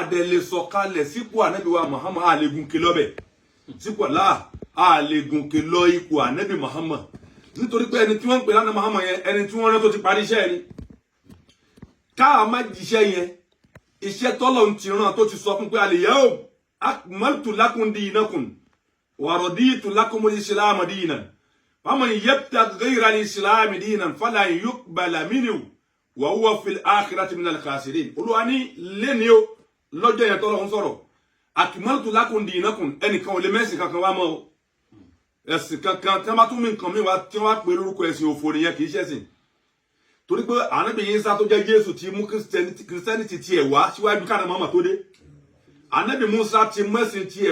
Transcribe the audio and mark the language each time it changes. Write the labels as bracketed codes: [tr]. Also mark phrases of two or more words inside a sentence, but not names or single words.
[yo] dẹ̀ lè sọ̀kalẹ̀ sípò Ànábì wa Muhammad a lè gùnkè lọ́bẹ̀ sípò a lè gùnkè lọ ipò Ànábì Muhammad nítorí pé ẹni tí wọ́n ń pè lánàá Muhammad yẹn ẹni tí wọ́n rán tó ti parí iṣẹ́ ni káà má jíṣẹ́ yẹn iṣẹ́ tọ́lọ̀ ti rán tó ti sọ fún pé [ar] اليوم أكملت لكم دينكم و رضيت لكم الإسلام دينا فمن يبتغ غير الإسلام دينا فلن يقبل منه و هو في الآخرة من الخاسرين [yo] Olúwa ní lẹ́ni o lọ́jọ́ yẹn tọ́lọ̀ ń sọ̀rọ̀ [ar] أكملت لكم دينكم [yo] ẹnìkan ò lè mẹ́sìn kankan wá mọ́ o ẹ̀sìn kankan tí wọ́n bá tún mí nǹkan mi wá tí wọ́n á pè lórúkọ ẹ̀sìn òfò nìyẹn kì í ṣẹ̀sìn torí pé Ànábì Ìsá tó jẹ́ Jésù ti mú Christianity tiẹ̀ wá síwájú káná mọ́mọ́ tó dé Ànábì Mùsá ti mẹ́sìn tiẹ̀